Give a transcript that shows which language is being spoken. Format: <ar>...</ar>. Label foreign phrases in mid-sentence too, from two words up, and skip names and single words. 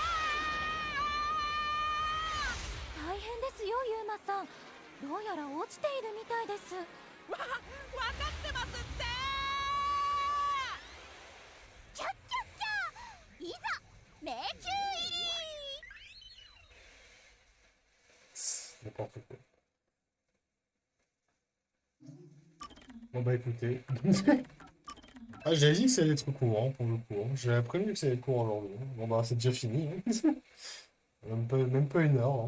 <ja>大変ですよユーマさんどうやら落ちているみたいですわかってますってキャッキャッキャいざ迷宮</ja> <fr>N'importe quoi. Bon bah écoutez. Ah, j'avais dit que ça allait être courant pour le coup, hein. J'avais prévenu que ça allait être courant aujourd'hui. Bon bah c'est déjà fini, hein. Même pas une heure, hein.</fr>